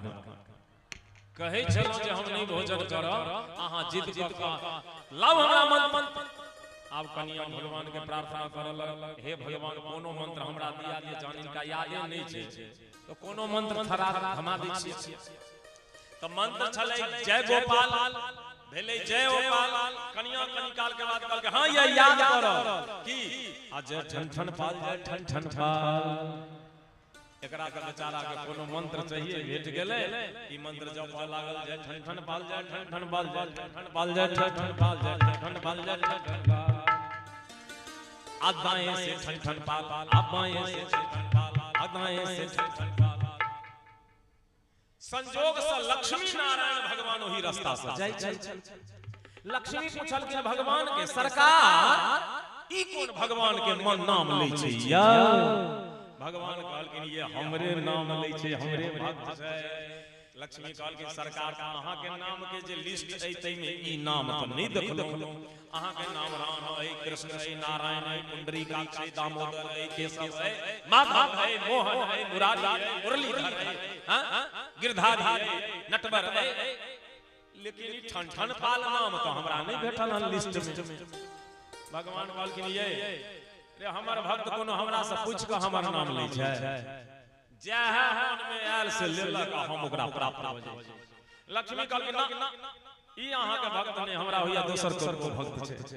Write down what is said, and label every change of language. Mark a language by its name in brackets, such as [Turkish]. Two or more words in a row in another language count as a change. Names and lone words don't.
[Maithili] कहे चलो जे हम नहीं भोजन करब, अहाँ जिद क लाओ हमरा मंत्र। अब कनिया भगवान के प्रार्थना करऽ लगल, हे भगवान कोनो मंत्र हमरा दिया दिए, जानिन का यादे नहीं छै, तो कोनो मंत्र थरा थमा दै छी। तो मंत्र छलै जय गोपाल, भेले जय गोपाल। कनिया कनी काल के बाद कहल के हां ये याद करो की अजय ठन ठन पाल, जय ठन ठन पाल। एकरा के बेचारा के कोनो मंत्र चाहिए, भेट गेले, ई मंत्र जप लागल, जय ठन ठन पाल, जय ठन ठन पाल, जय ठन ठन पाल, जय ठन ठन पाल, जय ठन ठन पाल, जय ठन ठन पाल। अब बाएं से ठन ठन पाल, अब बाएं से ठन ठन पाल, अब बाएं से ठन ठन पाल। संजोग से लक्ष्मी नारायण भगवान वही रास्ता से जाय। लक्ष्मी पूछल के भगवान के सरकार ई कौन भगवान के मन नाम लै छै या? भगवान कहल कि ये हमरे नाम लै छै, हमरे भक्त छै। लक्ष्मी कहल कि सरकार अहाँ के नाम के जे लिस्ट है तै में ई नाम तो नहीं देखलो। अहाँ के नाम राम है, कृष्ण है, नारायण है, पुंडरीकाक्ष है, दामोदर है, केशव है, माधव है, मोहन है, मुरारी है, मुरलीधर है, हां गिरधारी है, नटवर है, लेकिन ई ठन ठन पाल नाम तो हमरा नहीं भेटल हन लिस्ट में। भगवान कहल कि ये रे हमर भक्त कोनो हमरा से पूछ के हमर नाम लै छै, जह मन में आयल से लेलक, हम ओकरा प्राप्त हो जाय। लक्ष्मी कहल ना ई अहाँ के भक्त नहीं, हमरा होया दोसर को भक्त छै।